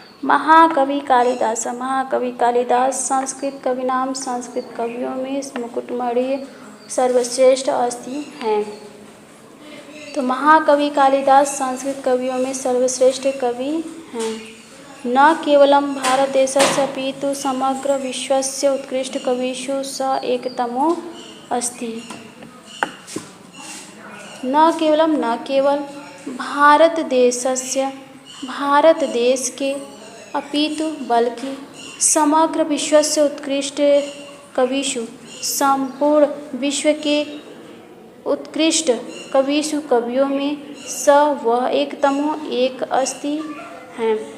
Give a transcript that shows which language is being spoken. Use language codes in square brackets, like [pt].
[hi] महाकवि कालिदास संस्कृत कविनाम संस्कृत कवियों में मुकुटमणि सर्वश्रेष्ठ अस्ति हैं। तो महाकवि कालिदास संस्कृत कवियों में सर्वश्रेष्ठ कवि हैं। [sa] न केवलं भारतदेशस्य अपितु समग्र विश्वस्य उत्कृष्ट कविषु स एकतमो अस्ति। [hi] न केवल भारत देश के अपितु बल्कि समग्र विश्व से उत्कृष्ट कविषु, संपूर्ण विश्व के उत्कृष्ट कवियों में स वह एकतमो एक अस्ति हैं।